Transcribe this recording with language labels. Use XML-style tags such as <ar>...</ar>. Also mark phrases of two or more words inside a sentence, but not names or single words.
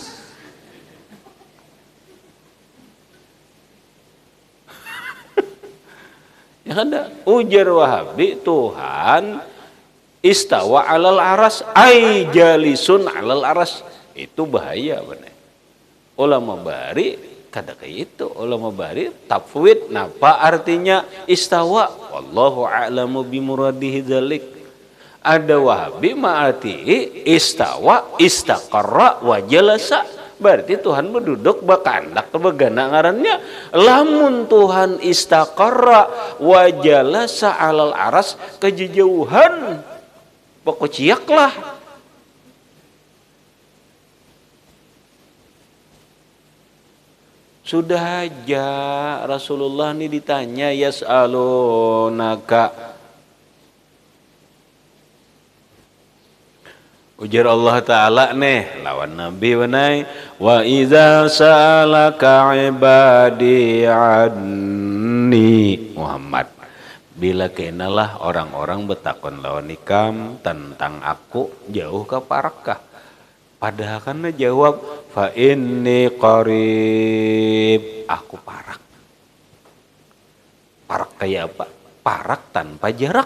<bjn>Ya ada ujar Wahabi Tuhan</bjn> <ar>استوى على العرش أي جالس على العرش,</ar> <bjn>itu bahaya benar. Ulama bari kada kayak itu, ulama bari tafwid napa artinya istawa</bjn> <ar>والله أعلم بمراده ذلك.</ar> <bjn>Ada Wahabi ma'ati</bjn> <ar>استوى استقر وجلس,</ar> <bjn>berarti Tuhan berduduk bakandak begana ngarannya. Lamun Tuhan</bjn> <ar>استقر وجلس على العرش</ar> <bjn>kejauhan pokok lah. Sudah aja Rasulullah ini ditanya yas'alunaka, ujar Allah Ta'ala nih lawan Nabi wanai</bjn> <ar>وإذا سألك عبادي</ar> <bjn>anni Muhammad, bila kenalah orang-orang betakon lawan ikam tentang aku jauh ke parakah Padahal kan jawab</bjn> <ar>فإني قريب,</ar> <bjn>aku parak. Parak kayak apa? Parak tanpa jarak.</bjn>